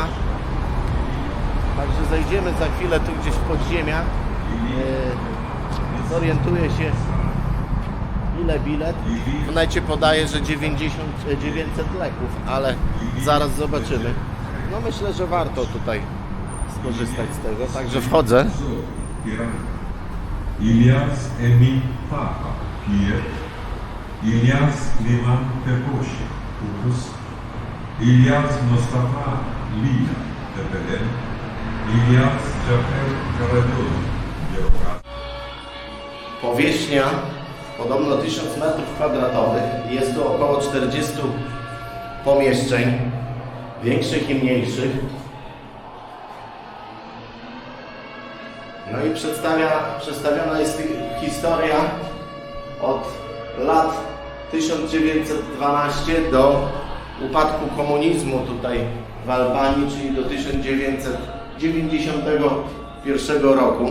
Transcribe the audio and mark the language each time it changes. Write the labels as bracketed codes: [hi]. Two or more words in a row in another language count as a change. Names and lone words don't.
[pl] Także zejdziemy za chwilę tu gdzieś w podziemia. Zorientuję się, ile bilet. W necie podaje, że 900 leków, ale zaraz zobaczymy. No myślę, że warto tutaj skorzystać z tego, także wchodzę. İlyas Emin Papa, Kiev, İlyas Liman Teposhi, Kudüs, İlyas Mustafa Lina, Tepeden, İlyas Cafer Karadoğlu, Yerokat. Powierzchnia podobno 1000 m². Jest tu około 40 pomieszczeń, większych i mniejszych. No i przedstawiona jest historia od lat 1912 do upadku komunizmu tutaj w Albanii, czyli do 1991 roku.